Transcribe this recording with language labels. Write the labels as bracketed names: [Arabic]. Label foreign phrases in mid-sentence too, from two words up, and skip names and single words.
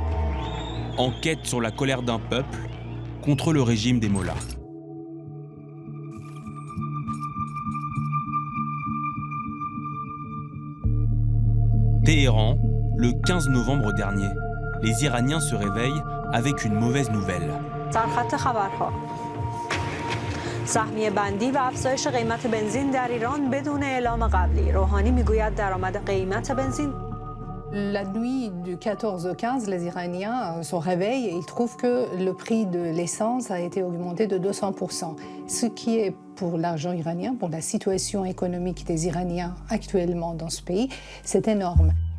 [French] Enquête sur la colère d'un peuple contre le régime des mollahs. Téhéran, le 15 novembre dernier, les Iraniens se réveillent avec une mauvaise nouvelle. [Persian] سهمیه بندی و افزایش قیمت بنزین در ایران بدون اعلام قبلی. روحانی میگوید درآمد قیمت بنزین. [French] La nuit du 14 au 15, les Iraniens se réveillent et ils trouvent que le prix de l'essence a été augmenté de 200%. Ce qui est pour l'argent iranien, pour la situation économique des Iraniens actuellement dans ce pays, c'est énorme.